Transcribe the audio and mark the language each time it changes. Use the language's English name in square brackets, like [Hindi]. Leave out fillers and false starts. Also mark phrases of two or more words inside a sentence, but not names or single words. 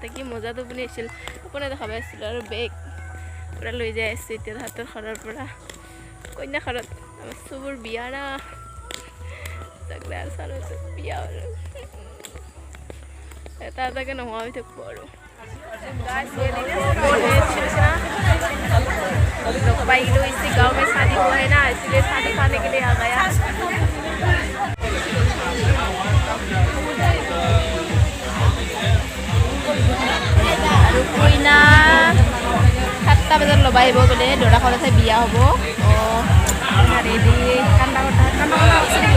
[Assamese] কি মজা টোপনি আহিছিল, টোপনি দেখা পাইছিলোঁ। আৰু বেগ পূৰা লৈ যাই আছোঁ এতিয়া তাহাঁতৰ ঘৰৰ পৰা কইনা ঘৰত। আমাৰ চবুৰ বিয়া না বিয়া আৰু এটা এটাকে নোহোৱা হৈ থাকিব আৰু [Hindi] भाई इसी गांव में शादी हुआ है ना, इसलिए शादी खाने के लिए आ गया। [Assamese] আৰু কইনা 7টা বজাত ল'ব আহিব বোলে, দৰাঘৰতহে বিয়া হ'ব। ৰেডি কান্দা লাগছে নেকি?